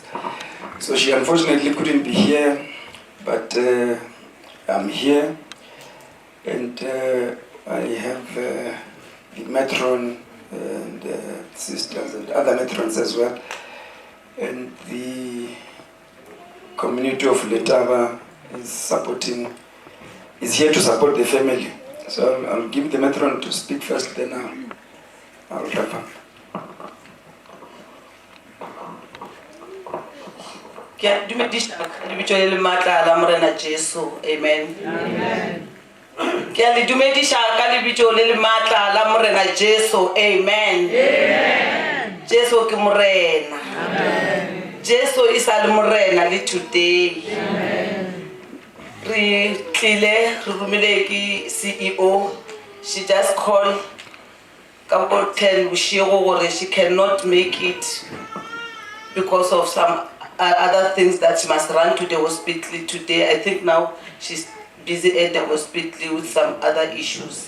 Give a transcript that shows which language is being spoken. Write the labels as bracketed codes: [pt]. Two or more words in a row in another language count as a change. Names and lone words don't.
[en] So she unfortunately couldn't be here, but I'm here, and I have the matron and sisters and other matrons as well, and the community of Letaba is here to support the family. So I'll give the matron to speak first, then I'll wrap up. Amen. Amen. [st] Jesu ke morena. Amen. Jesu isa le morena le today. Amen. Re tlile re rumile ke CEO. [en] She just called about 10 gore she cannot make it because of some other things that she must run to the hospital today. I think now she's busy at the hospital with some other issues.